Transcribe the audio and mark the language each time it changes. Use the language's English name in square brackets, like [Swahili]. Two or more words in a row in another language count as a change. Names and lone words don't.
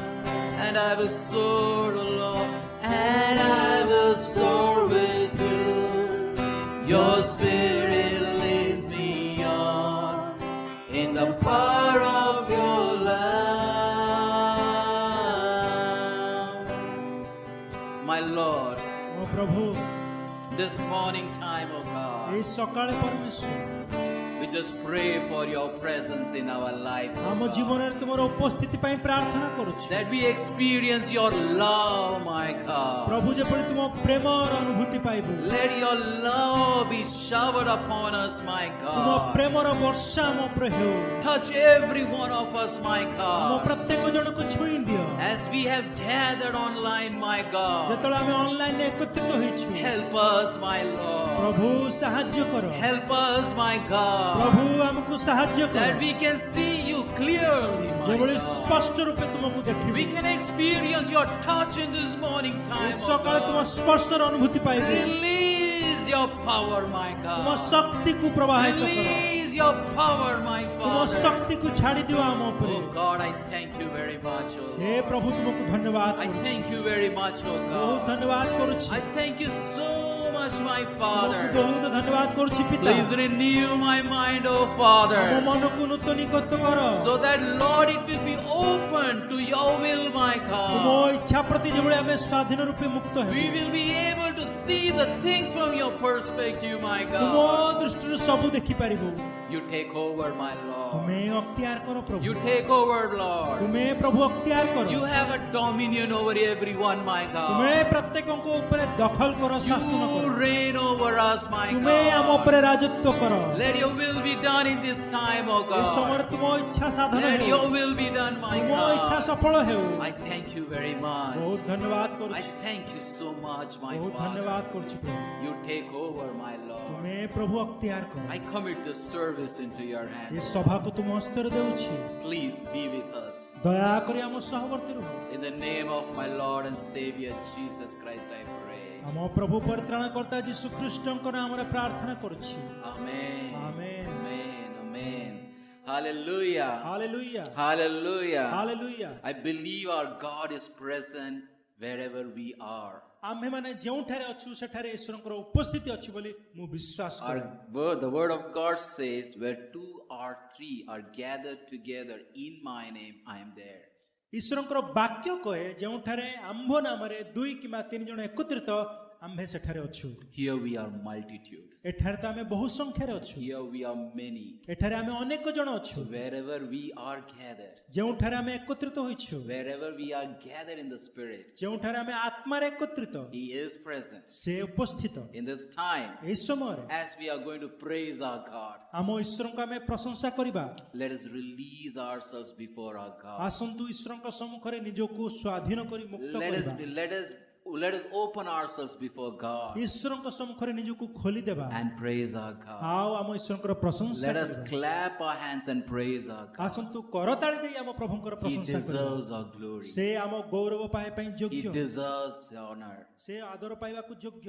[English] And I will soar, O Lord, and I will soar with you. Your spirit lifts me on in the power of your love. My Lord, [Odia] ଓ ପ୍ରଭୁ [English] this morning time, O God, [Odia] ଏଇ ସକାଳେ ପରମେଶ୍ୱର [English] we just pray for your presence in our life, O [Odia] ଆମ [English] God. [Odia] ଜୀବନରେ ତୁମର ଉପସ୍ଥିତି ପାଇଁ ପ୍ରାର୍ଥନା କରୁଛୁ [English] That we experience your love, my God. [Odia] ପ୍ରଭୁ ଯେପରି ତୁମ ପ୍ରେମର ଅନୁଭୂତି ପାଇବୁ [English] Let your love be showered upon us, my [Odia] ତୁମ [English] God. [Odia] ପ୍ରେମର ବର୍ଷା ଆମ ଉପରେ ହେଉ [English] Touch every one of us, my [Odia] ଆମ [English] God. [Odia] ପ୍ରତ୍ୟେକ ଜଣକୁ ଛୁଇଁ ଦିଅ [English] As we have gathered online, my God. [Odia] ଯେତେବେଳେ ଆମେ ଅନଲାଇନରେ ଏକତ୍ରିତ ହେଇଛୁ [English] Help us, my Lord. [Odia] ପ୍ରଭୁ ସାହାଯ୍ୟ କର [English] Help us, my God. [Odia] ପ୍ରଭୁ ଆମକୁ ସାହାଯ୍ୟ କର [English] That we can see you clearly, my [Odia] ଯେଭଳି [English] God. [Odia] ସ୍ପଷ୍ଟ ରୂପେ ତୁମକୁ ଦେଖିବୁ [English] We can experience your touch in this morning [Odia] ଏ [English] time, oh [Odia] ସକାଳେ ତୁମ [English] God. [Odia] ସ୍ପର୍ଶର ଅନୁଭୂତି ପାଇବୁ [English] Release your power, my [Odia] ତୁମ [English] God. [Odia] ଶକ୍ତିକୁ ପ୍ରବାହିତ କର [English] Release your power, my [Odia] ତୁମ [English] Father. [Odia] ଶକ୍ତିକୁ ଛାଡ଼ି ଦିଅ ଆମ ଉପରେ [English] Oh God, I thank you very much, oh [Odia] ହେ [English] Lord. [Odia] ପ୍ରଭୁ ତୁମକୁ ଧନ୍ୟବାଦ [English] I [Odia] କରୁଛି [English] thank you very much, oh [Odia] ବହୁତ [English] God. [Odia] ଧନ୍ୟବାଦ କରୁଛି [English] I thank you so much, my [Odia] ତୁମକୁ [English] Father. [Odia] ବହୁତ ଧନ୍ୟବାଦ କରୁଛି ପିତା [English] Please renew my mind, oh [Odia] ଆମ [English] Father, [Odia] ମନକୁ ନୂତନୀକୃତ କର [English] so that, Lord, it will be open to your will, my [Odia] ତୁମ [English] God. [Odia] ଇଚ୍ଛା ପ୍ରତି ଯେଭଳି ଆମେ ସ୍ୱାଧୀନ ରୂପେ ମୁକ୍ତ [English] We [Odia] ହେବୁ [English] will be able to see the things from your perspective, my [Odia] ତୁମ [English] God. [Odia] ଦୃଷ୍ଟିରୁ ସବୁ ଦେଖିପାରିବୁ [English] You take over, my Lord. [Odia] ତୁମେ ଅକ୍ତିଆର କର ପ୍ରଭୁ [English] You take over, Lord. [Odia] ତୁମେ ପ୍ରଭୁ ଅକ୍ତିଆର କର [English] You have a dominion over everyone, my [Odia] ତୁମେ [English] God. [Odia] ପ୍ରତ୍ୟେକଙ୍କ ଉପରେ ଦଖଲ କର ଶାସନ [English] You [Odia] କର [English] reign over us, my [Odia] ତୁମେ ଆମ [English] God. [Odia] ଉପରେ ରାଜତ୍ୱ କର [English] Let your will be done in this time, oh [Odia] ଏ ସମୟରେ [English] God. [Odia] ତୁମ ଇଚ୍ଛା ସାଧନ [English] Let [Odia] ହେଉ [English] your will be done, my [Odia] ତୁମ ଇଚ୍ଛା [English] God. [Odia] ସଫଳ ହେଉ [English] I thank you very much. [Odia] ବହୁତ ଧନ୍ୟବାଦ [English] I [Odia] କରୁଛି [English] thank you so much, my [Odia] ବହୁତ [English] Father. [Odia] ଧନ୍ୟବାଦ କରୁଛି ପ୍ରଭୁ [English] You take over, my Lord. [Odia] ତୁମେ ପ୍ରଭୁ ଅକ୍ତିଆର କର [English] I commit this service into your [Odia] ଏ [English] hands. [Odia] ସଭାକୁ ତୁମ ହସ୍ତରେ ଦେଉଛି [English] Please be with us. [Odia] ଦୟାକରି ଆମ ସହବର୍ତ୍ତୀ ରୁହ [English] In the name of my Lord and Savior Jesus Christ, I pray. ଆମ ପ୍ରଭୁ ପରିତ୍ରାଣକର୍ତ୍ତା ଯୀଶୁ ଖ୍ରୀଷ୍ଟଙ୍କ ନାମରେ ପ୍ରାର୍ଥନା କରୁଛି Amen. Amen. Amen. Amen. Hallelujah. [Odia] ହାଲେଲୁୟା [English] Hallelujah. [Odia] ହାଲେଲୁୟା [English] I believe our God is present wherever we are. [Odia] ଆମ୍ଭେମାନେ ଯେଉଁଠାରେ ଅଛୁ ସେଠାରେ ଈଶ୍ୱରଙ୍କର ଉପସ୍ଥିତି ଅଛି ବୋଲି ମୁଁ ବିଶ୍ୱାସ କରେ [English] The word of God says, where two or three are gathered together in my name, I am there. [Odia] ଈଶ୍ୱରଙ୍କର ବାକ୍ୟ କହେ ଯେଉଁଠାରେ ଆମ୍ଭ ନାମରେ ଦୁଇ କିମ୍ବା ତିନି ଜଣ ଏକତ୍ରିତ ଆମ୍ଭେ ସେଠାରେ ଅଛୁ [English] Here we are multitude. [Odia] ଏଠାରେ ତ ଆମେ ବହୁ ସଂଖ୍ୟାରେ ଅଛୁ [English] Here we are many. [Odia] ଏଠାରେ ଆମେ ଅନେକ ଜଣ ଅଛୁ [English] So wherever we are gathered, [Odia] ଯେଉଁଠାରେ ଆମେ ଏକତ୍ରିତ ହୋଇଛୁ [English] wherever we are gathered in the Spirit, [Odia] ଯେଉଁଠାରେ ଆମେ ଆତ୍ମାରେ ଏକତ୍ରିତ [English] He is present. [Odia] ସେ ଉପସ୍ଥିତ [English] In this time, [Odia] ଏହି ସମୟରେ [English] as we are going to praise our God, [Odia] ଆମ ଈଶ୍ୱରଙ୍କୁ ଆମେ ପ୍ରଶଂସା କରିବା [English] let us release ourselves before our God. [Odia] ଆସନ୍ତୁ ଈଶ୍ୱରଙ୍କ ସମ୍ମୁଖରେ ନିଜକୁ ସ୍ୱାଧୀନ କରି ମୁକ୍ତ କରିବା [English] Let us open ourselves before God [Odia] ଈଶ୍ୱରଙ୍କ ସମ୍ମୁଖରେ ନିଜକୁ ଖୋଲିଦେବା [English] and praise our God. [Odia] ଆଉ ଆମ ଈଶ୍ୱରଙ୍କର ପ୍ରଶଂସା [English] Let us [Odia] କରିବା [English] clap our hands and praise our God. [Odia] ଆସନ୍ତୁ କରତାଳି ଦେଇ ଆମ ପ୍ରଭୁଙ୍କର [English] He [Odia] ପ୍ରଶଂସା କରିବା [English] deserves our glory. [Odia] ସେ ଆମ ଗୌରବ ପାଇବା ପାଇଁ [English] He [Odia] ଯୋଗ୍ୟ [English] deserves honor. [Odia] ସେ ଆଦର ପାଇବାକୁ ଯୋଗ୍ୟ